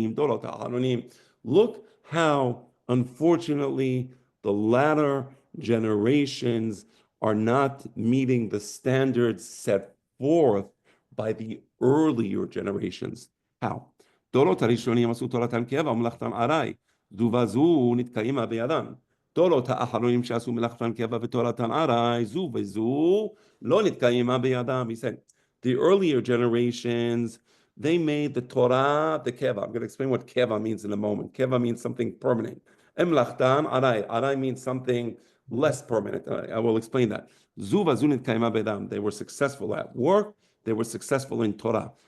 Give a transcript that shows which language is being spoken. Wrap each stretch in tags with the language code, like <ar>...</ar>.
<en>Look how, unfortunately, the latter generations are not meeting the standards set forth by the earlier generations. How?</en> <he>דורות הראשונים עשו תורתם קבע ומלאכתם ארעי, זו וזו נתקיימה בידם. דורות האחרונים שעשו מלאכתם קבע ותורתם ארעי, זו וזו לא נתקיימה בידם.</he> <en>He said, the earlier generations, they made the Torah the keva. I'm going to explain what keva means in a moment. Keva means something permanent.</en> <he>Emlachtam arai.</he> <en>Arai means something less permanent. I will explain that.</en> <he>Zuva zunit kaima bedam.</he> <en>They were successful at work. They were successful in Torah.</en>